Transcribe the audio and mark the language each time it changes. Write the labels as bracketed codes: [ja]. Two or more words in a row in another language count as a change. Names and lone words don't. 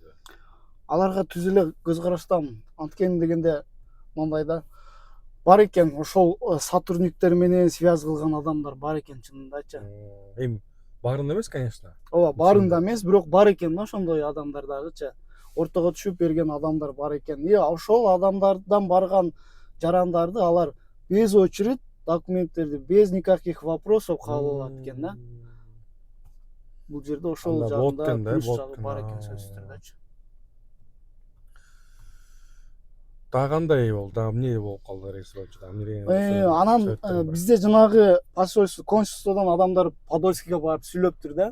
[ky] Аларга түз эле көз караштамын. Анткени дегенде мындай да бар экен, ошол сотрудниктер менен связь кылган адамдар бар экен чынындачы. Эми баарында эмес, конечно. Ооба, баарында эмес, бирок бар экен да ошондой адамдар дагычы. Ортого түшүп берген адамдар бар экен. Ошол адамдардан барган жарандарды алар [ru] без очередь [ky] документтерди [ru] без никаких вопросов [ky] кабыл алат экен да. Бул жерде ошол жагында плюс жагы бар экен сөзсүз түрдөчү. Дагы кандай болду? Дагы эмне болуп калды реестрочуда? Анан бизде жанагы посольство, консульстводон адамдар Подольскийге барып сүйлөптүр да.